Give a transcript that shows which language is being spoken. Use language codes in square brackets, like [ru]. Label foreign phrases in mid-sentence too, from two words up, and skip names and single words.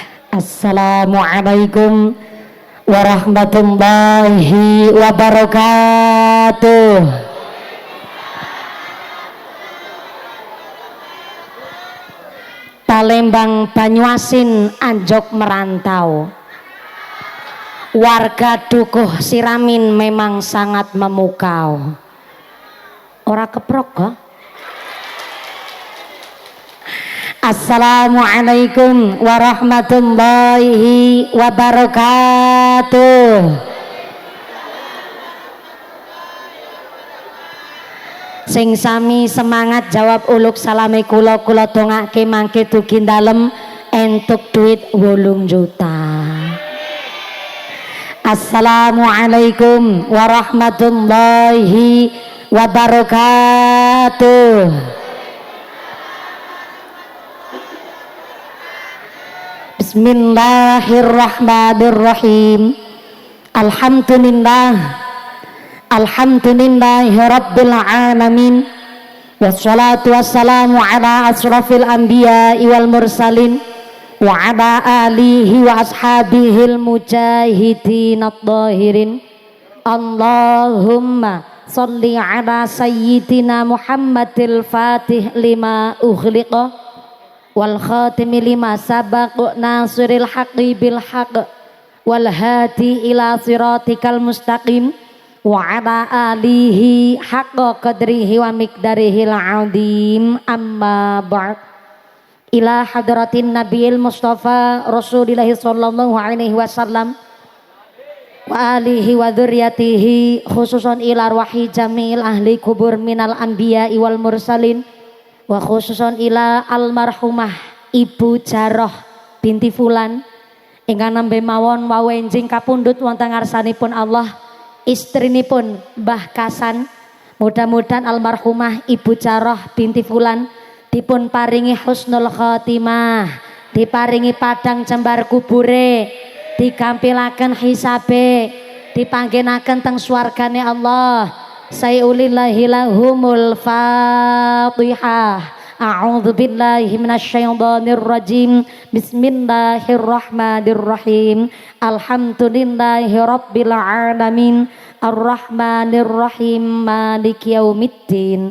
[ar] السلام عليكم ورحمة الله وبركاته. [id] Palembang Banyuasin Anjok merantau. Warga Dukuh Siramin memang sangat memukau. [jv] Ora keprok kok. [ar] السلام عليكم ورحمة الله وبركاته. [jv] Sing sami semangat jawab uluk salame kula dongake mangke dugi dalem entuk duit 8 juta. [ar] السلام عليكم ورحمة الله وبركاته. بسم الله الرحمن الرحيم. الحمد لله رب العالمين. والصلاة والسلام على أشرف الأنبياء والمرسلين وعلى آله وأصحابه المجاهدين الطاهرين. اللهم صل على سيدنا محمد الفاتح لما أغلق والخاتم لما سبق ناصر الحق بالحق والهادي إلى صراطك المستقيم وعلى آله حق قدره ومقداره العظيم. أما بعد. إلى حضرة النبي المصطفى رسول الله صلى الله عليه وسلم وآله وذريته خصوصا إلى أرواح جميع أهل القبور من الأنبياء والمرسلين وخصوصا إلى المرحومة Ibu Jaroh بنت فلان [jv] ingkang nembe mawon wawenjing kapundhut wonten ngarsanipun Allah, istrinipun Mbah Kasan. Mudah-mudahan almarhumah Ibu Jaroh binti Fulan dipun paringi [ar] حسن الخاتمة, [jv] diparingi padang jembar kubure, digampilaken hisabe, dipanggenaken teng swargane Allah. [ar] شيء لله لهم الفاتحة. أعوذ بالله من الشيطان الرجيم. بسم الله الرحمن الرحيم. الحمد لله رب العالمين. الرحمن الرحيم. مالك يوم الدين.